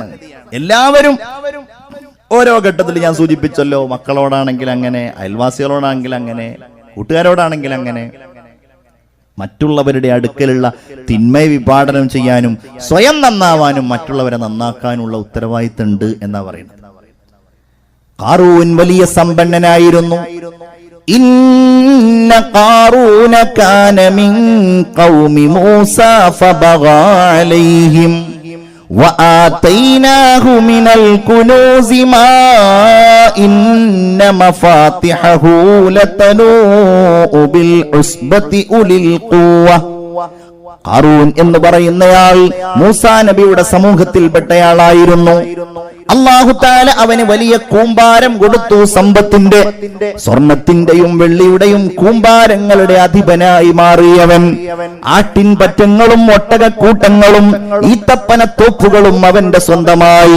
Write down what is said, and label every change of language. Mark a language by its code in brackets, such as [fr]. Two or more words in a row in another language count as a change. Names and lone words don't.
[ml] എല്ലാവരും ഓരോ ഘട്ടത്തിൽ ഞാൻ സൂചിപ്പിച്ചല്ലോ, മക്കളോടാണെങ്കിൽ അങ്ങനെ, അയൽവാസികളോടാണെങ്കിൽ അങ്ങനെ, കൂട്ടുകാരോടാണെങ്കിൽ അങ്ങനെ, മറ്റുള്ളവരുടെ അടുക്കലുള്ള തിന്മയെ വിഭാടനം ചെയ്യാനും സ്വയം നന്നാവാനും മറ്റുള്ളവരെ നന്നാക്കാനുള്ള ഉത്തരവാദിത്തമുണ്ട് എന്നാ പറയുന്നത്. ഖാറൂൻ വലിയ സമ്പന്നനായിരുന്നു. [ar] إن قارون كان من قوم موسى فبغى عليهم وآتيناه من الكنوز ما إن مفاتحه لتنوء بالعصبة أولي القوة. [ml] ഖാറൂൻ എന്ന് പറയുന്നയാൾ മൂസാ നബിയുടെ സമൂഹത്തിൽപ്പെട്ടയാളായിരുന്നു. [ar] الله تعالى [ml] അവന് വലിയ കൂമ്പാരം കൊടുത്തു. സമ്പത്തിന്റെ, സ്വർണത്തിന്റെയും വെള്ളിയുടെയും കൂമ്പാരങ്ങളുടെ അധിപനായി മാറിയവൻ. ആട്ടിൻ പറ്റങ്ങളും ഒട്ടകക്കൂട്ടങ്ങളും ഈത്തപ്പനത്തോപ്പുകളും അവന്റെ സ്വന്തമായി.